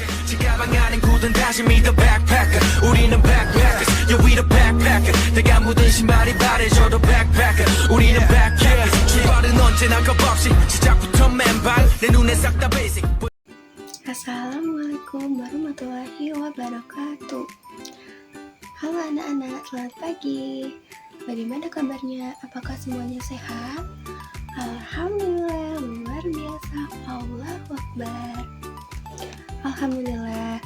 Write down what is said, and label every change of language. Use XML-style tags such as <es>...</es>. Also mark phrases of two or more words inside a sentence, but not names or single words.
<ko>가방 안엔 굳은 다짐이</ko> <en>the backpacker</en> <ko>우리는</ko> <en>backpackers yeah we the backpacker</en> <ko>내가 묻은 신발이 바래져도 backpacker 우리는 backpackers 출발은 언제나 겁없이 시작부터 맨발 내 눈에 싹 다 basic.</ko> <ar>السلام عليكم ورحمة الله وبركاته.</ar> <id>Halo anak-anak, selamat pagi. Bagaimana kabarnya? Apakah semuanya sehat? Alhamdulillah, luar biasa.</id> <ar>الله أكبر. الحمد لله.</ar>